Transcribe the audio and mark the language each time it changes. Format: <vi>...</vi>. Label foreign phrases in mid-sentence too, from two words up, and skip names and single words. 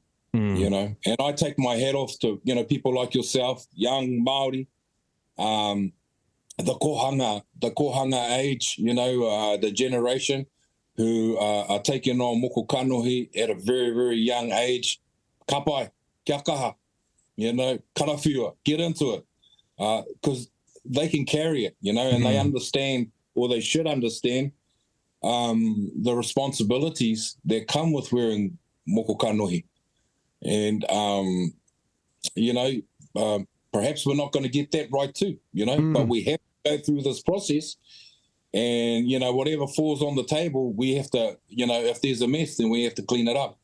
<en>And I take my hat off to people like yourself, young Māori, the kohanga age, the generation who are taking on</en> <mi>moko kanohi</mi> <en>at a very, very young age.</en> <mi>Kapai, kia kaha, karawhiua,</mi> <en>get into it, because they can carry it, and they understand, or they should understand, the responsibilities that come with wearing</en> <mi>moko kanohi.</mi> <en>And, perhaps we're not going to get that right too, but we have to go through this process, and, whatever falls on the table, we have to, if there's a mess, then we have to clean it up.</en>